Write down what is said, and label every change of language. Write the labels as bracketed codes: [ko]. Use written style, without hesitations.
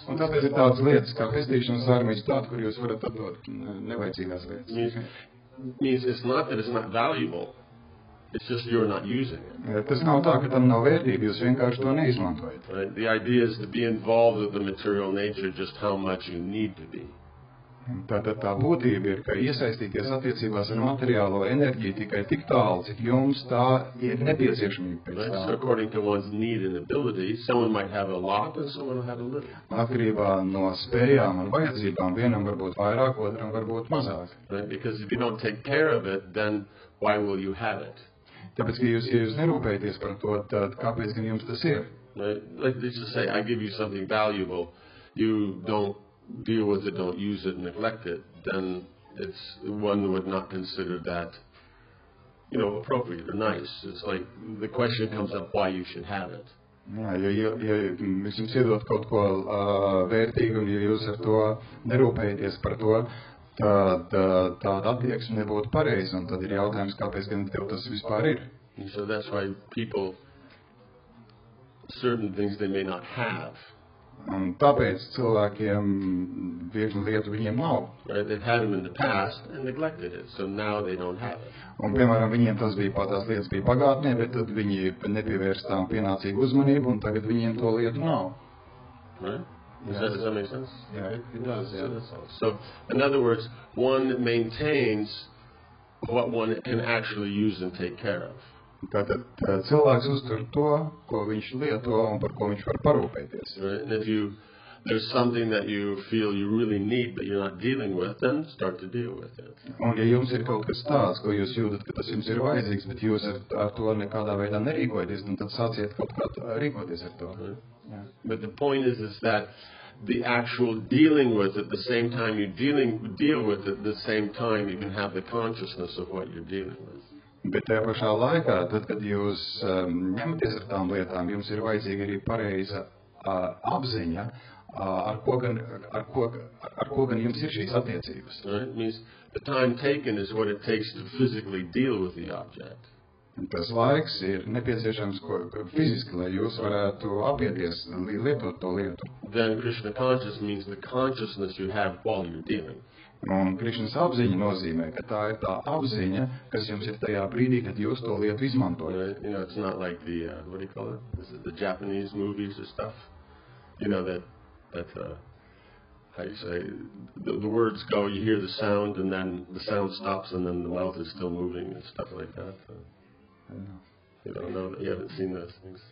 [lv] Un tāpēc ir tādas lietas, kā pestīšanas armijas tāda, kur jūs varat atdot nevajadzīgās lietas. [en] Means it's not that it's not valuable. It's just you're not using it. [lv] Tas nav tā, ka tam nav vērtība, jūs vienkārši to neizmantojat. [en] Right? The idea is to be involved with the material nature, just how much you need to be. [lv] Tātad tā būtība ir, ka iesaistīties attiecībās ar materiālo enerģiju tikai tik tālu, cik jums tā ir nepieciešamība pēc tā. [en] So according to one's need and ability, someone might have a lot and someone will have a little. [lv] Atkarībā no spējām un vajadzībām, vienam varbūt vairāk, otram varbūt mazāk. [en] Right? Because if you don't take care of it, then why will you have it? [lv] Tāpēc, ka ja jūs nerūpēties par to, tad kāpēc gan jums tas ir? [en] Right? Like let's just say, I give you something valuable, you don't deal with it, don't use it, neglect it, then one would not consider that, appropriate or nice. It's like the question comes up why you should have it. [lv] Jā, ja jums iedot kaut ko vērtīgu, un ja jūs ar to nerūpēties par to, tad tāda attieksme nebūtu pareiza, un tad ir jautājums, kāpēc gan tev tas vispār ir. [en] And so that's why people, certain things they may not have, [lv] Un tāpēc cilvēkiem viegli lietu viņiem nav. [en] Right? They've had them in the past and neglected it, so now they don't have it. [lv] Un, piemēram, viņiem tās lietas bija pagātnē, bet tad viņi nepievērst tām pienācīgu uzmanību, un tagad viņiem to lietu nav. [en] Right? Does that make sense? Yeah, it does. Yeah. So, in other words, one maintains what one can actually use and take care of. [lv] Tātad cilvēks uztur to, ko viņš lieto un par ko viņš var parūpēties. [en] Right? And if there's something that you feel you really need but you're not dealing with, then start to deal with it. [lv] Un ja jums ir kaut kas tāds, ko jūs jūtat, ka tas jums ir vajadzīgs, bet jūs ar to nekādā veidā nerīkojaties, tad sāciet kaut kā rīkoties ar to. [en] Right? Yeah. But the point is that the actual dealing with it, at the same time you deal with it, at the same time you can have the consciousness of what you're dealing with. [lv] Bet tajā pašā laikā, tad, kad jūs ņematies ar tām lietām, jums ir vajadzīga arī pareiza apziņa, ar ko gan jums ir šīs attiecības. [en] Right? It means the time taken is what it takes to physically deal with the object. [lv] Tas laiks ir nepieciešams fiziski, lai jūs varētu apieties, lietot to lietu. [en] Then Krishna conscious means the consciousness you have while you're dealing. [lv] Un Krišnas apziņa nozīmē, ka tā ir tā apziņa, kas jums ir tajā brīdī, kad jūs to lietu izmantojat. [en] You know, it's not like the, what do you call it? Is it the Japanese movies or stuff? You know, that how you say, the words go, you hear the sound, and then the sound stops, and then the mouth is still moving and stuff like that. You don't know that, you haven't seen those things.